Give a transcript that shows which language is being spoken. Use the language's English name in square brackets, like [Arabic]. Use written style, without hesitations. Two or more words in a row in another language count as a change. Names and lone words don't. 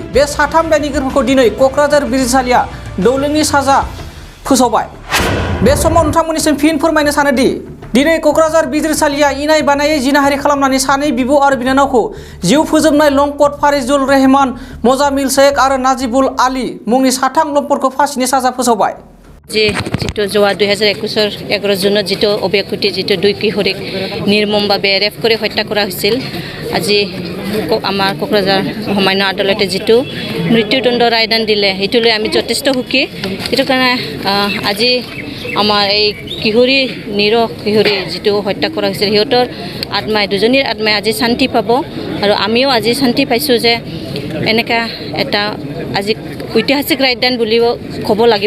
[Bodo] बे साथाम दायनिगिरिफोरखौ दिनै क'क्राझार बिजिरसालिया दौलेंनि साजा फोसावबाय। बे समाव नोंथांमोननिसिम फिन फोरमायनो सानोदि दिनै क'क्राझार बिजिरसालिया इनाय बानायै जिनाहारि खालामनानै सानै बिब' आरो बिनानावखौ जिउ फोजोबनाय लंपट फारिजुल रहमान, मोजामिल शेख आरो नाजिबुल आली मुंनि साथाम लंपटखौ फासिनि साजा फोसावबाय। [Assamese] যিটো যোৱা 2021 11 জুনত যিটো উভয়াকুটি যিটো দুই কিশোৰীক নিৰ্মমভাৱে ৰেপ কৰি হত্যা কৰা হৈছিল, আজি আমাৰ কোকৰাঝাৰ সামান্য আদালতে যিটো মৃত্যুদণ্ড ৰায়দান দিলে সেইটোলৈ আমি যথেষ্ট সুখী। সেইটো কাৰণে আজি আমাৰ এই কিশোৰী কিশোৰী যিটো হত্যা কৰা হৈছিল সিহঁতৰ আত্মাই দুজনীৰ আত্মাই আজি শান্তি পাব আৰু আমিও আজি শান্তি পাইছোঁ যে এনেকুৱা এটা আজি ঐতিহাসিক ৰায়দান বুলিব ক'ব লাগিব।